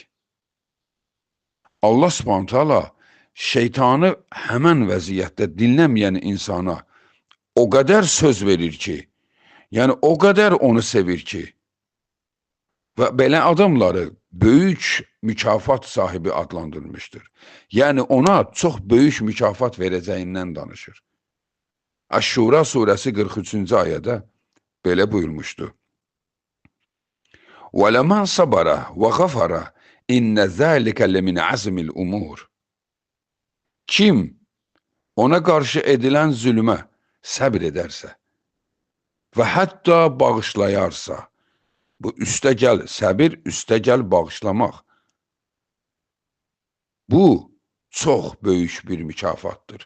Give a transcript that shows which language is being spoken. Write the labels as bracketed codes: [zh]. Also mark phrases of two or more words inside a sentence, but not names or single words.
[az] Allah [ar] سبحانه تعالى [az] şeytanı həmən vəziyyətdə dinləməyən insana o qədər söz verir ki, yəni o qədər onu sevir ki, və belə adamları böyük mükafat sahibi adlandırmışdır. Yəni ona çox böyük mükafat verəcəyindən danışır. Əş-Şura surəsi 43-cü ayədə belə buyurmuşdu. [ar] وَلَمَنْ صَبَرَ وَغَفَرَ إِنَّ ذَٰلِكَ لَمِنْ عَزْمِ الْأُمُورِ. [az] Kim ona qarşı edilən zülmə səbr edərsə və hətta bağışlayarsa, bu üstəgəl səbir, üstəgəl bağışlamaq. Bu, çox böyük bir mükafatdır.